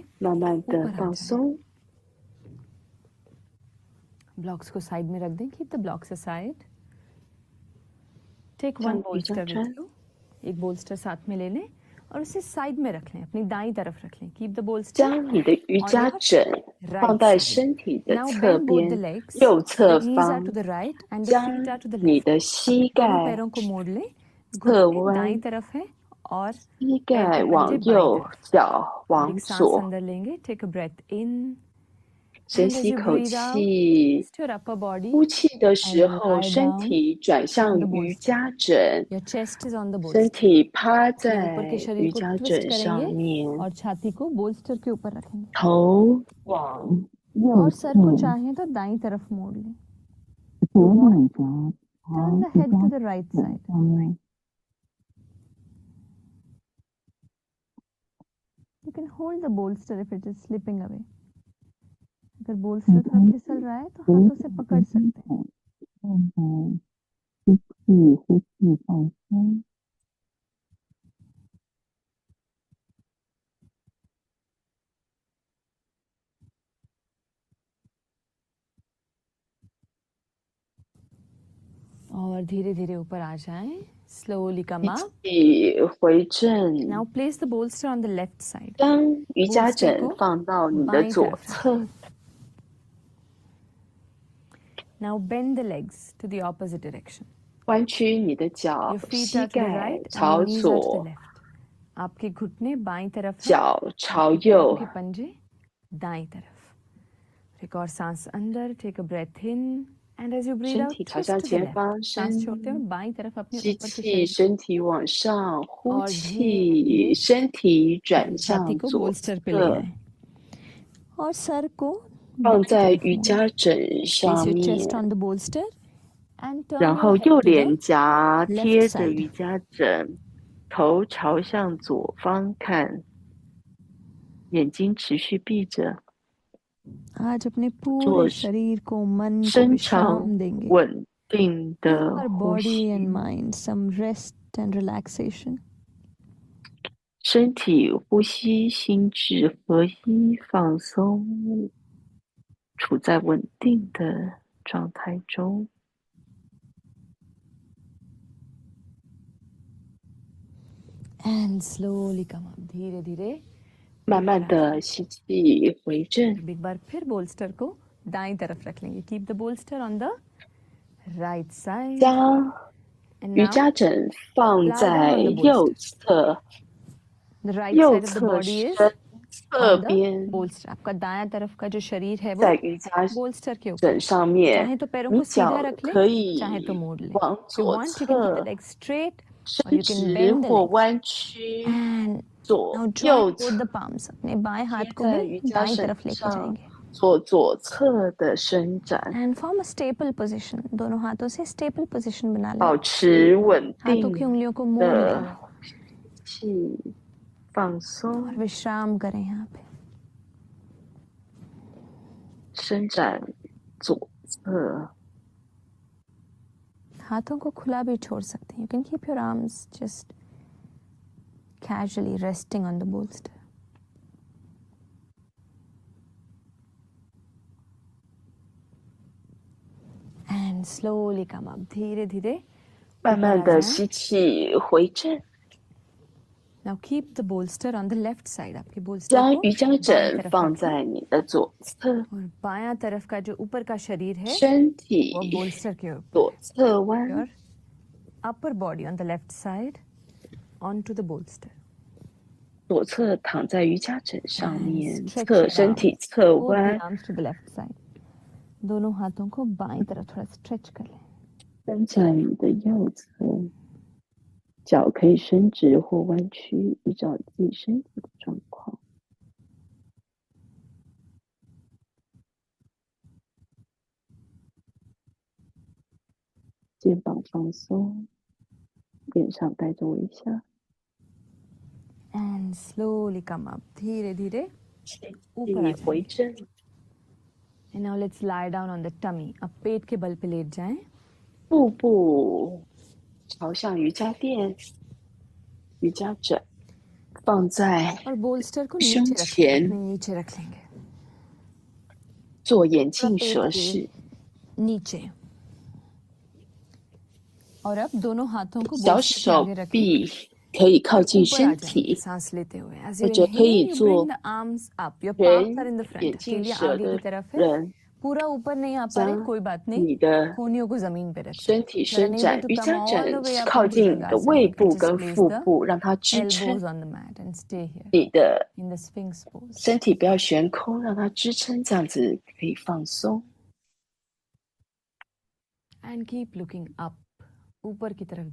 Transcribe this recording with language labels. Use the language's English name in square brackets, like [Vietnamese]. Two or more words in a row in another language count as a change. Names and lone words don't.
[Chinese] 慢慢的 [Hindi] ऊपर आ [Chinese] 放 [Hindi] जाएं। [Chinese] 松， [Hindi] ब्लॉक्स को साइड में रख दें। [English] Keep the blocks aside. Take [Chinese] 将 [English] one [Chinese] 瑜伽 [English] bolster [Chinese] 砖 [English] with you. [Hindi] एक bolster साथ में ले लें और उसे साइड में रख लें, अपनी दाईं तरफ रख लें। [English] Keep the bolster [Chinese] 将你的瑜 [English] on [Chinese] 伽 [English] your [Chinese] 枕放 [English] right [Chinese] 在 [English] side. [Chinese] 身体的 [English] Now [Chinese] 侧 [English] bend both the [Chinese] 边， [English] legs. [Chinese] 右侧 [English] The knees are to [Chinese] 方， [English] the right and the [Chinese] 将 [English] feet are to the [Chinese] 你 [English] left. [Chinese] 的膝 [Hindi] दोनों [Chinese] 盖 [Hindi] पैरों को मोड़ लें। [Chinese] 侧 [Hindi] घुटने [Chinese] 弯， [Hindi] दाईं तरफ है और [Chinese] 膝 [Hindi] पैर के [Chinese] 盖 [Hindi] पंजे [Chinese] 往 [Hindi] बाईं [Chinese] 右， [Hindi] तरफ। [Chinese] 脚 [Hindi] और [Chinese] 往 [Hindi] एक सांस [Chinese] 左。 [Hindi] अंदर लेंगे। [English] Take a breath in [Chinese] 深 [English] and [Chinese] 吸 [English] as [Chinese] 一 [English] you [Chinese] 口 [English] breathe out, [Chinese] 气， [English] twist your upper body [Chinese] 呼气的 [English] and [Chinese] 时候， [English] lie [Chinese] 身 [English] down [Chinese] 体转向 [English] on the [Chinese] 瑜 [English] bolster. [Chinese] 伽枕， [English] Your chest is on the [Chinese] 身 [English] bolster. [Chinese] 体趴 [Hindi] अपने ऊपर के [Chinese] 在 [Hindi] शरीर [Chinese] 瑜 [Hindi] को [Chinese] 伽 [Hindi] ट्विस्ट [Chinese] 枕 [Hindi] करेंगे [Chinese] 上面， [Hindi] और छाती को बोल्स्टर के ऊपर रखेंगे [Chinese] 头往 [Hindi] और [Chinese] 右 [Hindi] सर को [Chinese] 侧， [Hindi] चाहें तो दाईं तरफ मोड़ लें। [Chinese] 左 [English] want [Chinese] 脚 [English] Turn [Chinese] 朝 [English] the [Chinese] 瑜 [English] head [Chinese] 伽 [English] to the right [Chinese] 枕 [English] side. [Chinese] 上面。 [English] You can hold the bolster if it is slipping away. [Hindi] अगर बोल्स्टर थोड़ा फिसल रहा है तो हाथों से पकड़ सकते हैं। [Chinese] 吸气，呼气，放松。 [Hindi] और धीरे धीरे ऊपर आ जाएं। [English] Slowly come [Chinese] 一 [English] up. [Chinese] 起回正， [English] Now place the bolster on the left side. [Chinese] 将瑜伽 [Hindi] bolster [Chinese] 枕 [Hindi] को [Chinese] 放到你的 [Hindi] बाईं [Chinese] 左 [Hindi] तरफ [Chinese] 侧， [Hindi] रखें। [English] Now bend the legs to the opposite direction. [Chinese] 弯曲你的脚 [English] Your，feet [Chinese] 膝 [English] are to the [Chinese] 盖 [English] right and [Chinese] 朝 [English] your knees are to the [Chinese] 左， [English] left. [Hindi] आपके घुटने बाईं तरफ हैं, [Chinese] 脚朝 [Hindi] आपके पैरों [Chinese] 右 [Hindi] के。पंजे दाईं तरफ। एक और सांस अंदर। [English] Take a breath in and as you breathe [Chinese] 身 [English] out, [Chinese] 体朝 [English] twist [Chinese] 向 [English] to the [Chinese] 前 [English] left. [Chinese] 方， [Hindi] सांस छोड़ते हुए बाईं तरफ अपने [Chinese] 吸 [Hindi] ऊपर के [Chinese] 气， [Hindi] शरीर [Chinese] 身体往上，呼 [Hindi] और [Chinese] 气， [Hindi] धीरे-धीरे [Chinese] 身体转 [Hindi] छाती [Chinese] 向 [Hindi] को [Chinese] 左 [Hindi] बोल्स्टर पे ले [Chinese] 侧， [Hindi] आए और सर को [Chinese] 放 [Hindi] बाईं [Chinese] 在 [Hindi] तरफ [Chinese] 瑜 [Hindi] मोड़ें। [Chinese] 伽枕 [English] Place [Chinese] 上 [English] your [Chinese] 面， [English] chest on the bolster and turn [Chinese] 然 [English] your [Chinese] 后 [English] head [Chinese] 右 [English] to the [Chinese] 脸颊 [English] left [Chinese] 贴着 [English] side. [Chinese] 瑜伽枕，头朝向左方看，眼睛持续闭着， [Hindi] आज अपने पूरे [Chinese] 做 [Hindi] शरीर को मन को [Chinese] 深 [Hindi] विश्राम [Chinese] 长 [Hindi] देंगे। [Chinese] 稳定 [English] Give [Chinese] 的 [English] our [Chinese] 呼 [English] body and [Chinese] 吸， [English] mind some rest and relaxation. [Chinese] 身体呼吸心智合一，放松，处在稳定的状态中。 [English] And slowly come up. [Hindi] धीरे धीरे [Chinese] 慢慢的吸气回正， [Hindi] अब एक बार फिर बोल्स्टर को दाईं तरफ रख लेंगे. [English] Keep the bolster on the right side. [Chinese] 将 [English] And [Chinese] 瑜 [English] now [Chinese] 伽枕放 [English] lie down [Chinese] 在 [English] on the [Chinese] 右 [English] bolster. [Chinese] 侧， [English] The right [Chinese] 右 [English] side of the [Chinese] 侧 [English] body is [Chinese] 身侧 [English] on the [Chinese] 边， [English] bolster. [Hindi] आपका दायां तरफ का जो शरीर है वो [Chinese] 在瑜伽 [Hindi] बोल्स्टर के ऊपर [Chinese] 枕 [Hindi] है. [Chinese] 上面， [Hindi] चाहे तो पैरों [Chinese] 你 [Hindi] को सीधा [Chinese] 脚 [Hindi] रख ले, [Chinese] 可 [Hindi] चाहे तो [Chinese] 以 [Hindi] मोड़ ले. [Chinese] 往 [English] If you [Chinese] 左 [English] want, you can keep the [Chinese] 侧 [English] legs straight or [Chinese] 伸 [English] you can [Chinese] 直 [English] bend the [Chinese] 或 [English] legs. [Chinese] 弯曲， [English] And [Chinese] 左 [English] now join [Chinese] 右 [English] both [Chinese] 侧 [English] the palms. [Hindi] अपने बाएं [Chinese] 贴 [Hindi] हाथ को [Chinese] 在 [Hindi] भी [Chinese] 瑜伽 [Hindi] दाईं [Chinese] 枕 [Hindi] तरफ लेके [Chinese] 上， [Hindi] जाएंगे. [Chinese] 做左侧的伸展， [English] And form a staple position. [Hindi] दोनों हाथों से [English] staple position [Hindi] बना लें. [Chinese] 保持稳 [Hindi] हाथों [Chinese] 定 [Hindi] की उंगलियों को मोड़ [Chinese] 的 [Hindi] लें [Chinese] 气，放 [Hindi] और [Chinese] 松， [Hindi] विश्राम करें यहाँ पे. [Chinese] 伸展左侧， [Hindi] हाथों को खुला भी छोड़ सकते हैं. [English] You can keep your arms just casually resting on the bolster. And slowly come up. [Hindi] धीरे धीरे [Chinese] 慢慢的吸气回正。 [English] Now keep the bolster on the left side. [Hindi] आपके bolster [Chinese] 将 [Hindi] को [Chinese] 瑜伽 [Hindi] बाएं [Chinese] 枕 [Hindi] तरफ [Chinese] 放 [Hindi] रखें. [Chinese] 在你的左侧， [Hindi] और बायां तरफ का जो ऊपर का शरीर है [Chinese] 身 [Hindi] वो [Chinese] 体 [Hindi] bolster के ऊपर. [Chinese] 左侧弯， [English] Your upper body on the left side onto the bolster. [Chinese] 左侧躺在瑜伽枕上 [English] And [Chinese] 面， [English] stretch [Chinese] 侧 [English] your [Chinese] 身体 [English] arms. [Chinese] 侧 [English] Both the [Chinese] 弯， [English] arms to the left side. [Hindi] दोनों हाथों को बाईं तरफ थोड़ा stretch कर लें. [Chinese] 伸在你的右侧，脚可以伸直或弯曲，依照自己身体的状况。肩膀放松，脸上带着微笑。 [English] And slowly come up. [Hindi] धीरे धीरे ऊपर आ 回正。 [English] And now let's lie down on the tummy. [Hindi] अब पेट के बल पे लेट जाएं. [Chinese] 腹部朝向瑜伽垫，瑜伽枕放在 [Hindi] और bolster को [Chinese] 胸 [Hindi] नीचे रख [Chinese] 前， [Hindi] अपने नीचे रख लेंगे. [Chinese] 做眼镜 [Hindi] पेट [Chinese] 蛇 [Hindi] के [Chinese] 式。 [Hindi] नीचे. और अब दोनों हाथों को [Chinese] 小 [Hindi] bolster के [Chinese] 手 [Hindi] आगे रखें. [Chinese] 臂可以靠近 [Hindi] ऊपर आ [Chinese] 身 [Hindi] जाएंगे [Chinese] 体， [Hindi] सांस लेते हुए. [English] As [Chinese] 或 [English] you [Chinese] 者可以 [English] inhale, you [Chinese] 做 [English] bring the arms up. Your palms are in the [Chinese] 人 [English] front. [Chinese] 眼镜 [Hindi] केलियां [Chinese] 蛇 [Hindi] आगे [Chinese] 的 [Hindi] की तरफ है. [Chinese] 人， [Hindi] पूरा ऊपर नहीं आ पा रहे, [Chinese] 将 [Hindi] कोई बात नहीं. [Chinese] 你的 [Hindi] कोहनियों को जमीन पे रखें. [Chinese] 身体 [English] You're [Chinese] 伸 [English] unable [Chinese] 展， [English] to [Chinese] 瑜 [English] come [Chinese] 伽 [English] all [Chinese] 枕 [English] the way up [Chinese] 靠 [English] into [Chinese] 近你的 [English] Bhujangasana. [Chinese] 胃 [English] You can [Chinese] 部 [English] just [Chinese] 跟 [English] place [Chinese] 腹 [English] the [Chinese] 部，让它支 [English] elbows [Chinese] 撑 [English] on the mat and stay here [Chinese] 你的 [English] in the Sphinx pose. [Chinese] 身体，不要悬空，让它支撑，这样子可以放松。 [English] And keep looking up. [Hindi] ऊपर की तरफ